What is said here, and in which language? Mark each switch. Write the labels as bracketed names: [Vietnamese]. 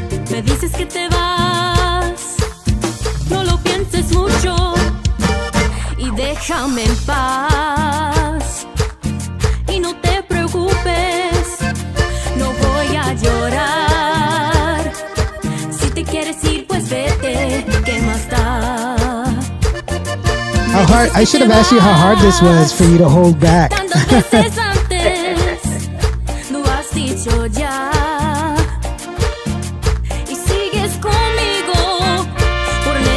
[Spanish] Me dices que te vas, no lo pienses mucho y déjame en paz. Y no te preocupes, no voy a llorar. Si te quieres ir, pues vete, ¿qué más da? [English] How hard? I should have asked you how hard this was for you to hold back. [Spanish] Tantas veces antes, no has dicho ya. Y sigues conmigo por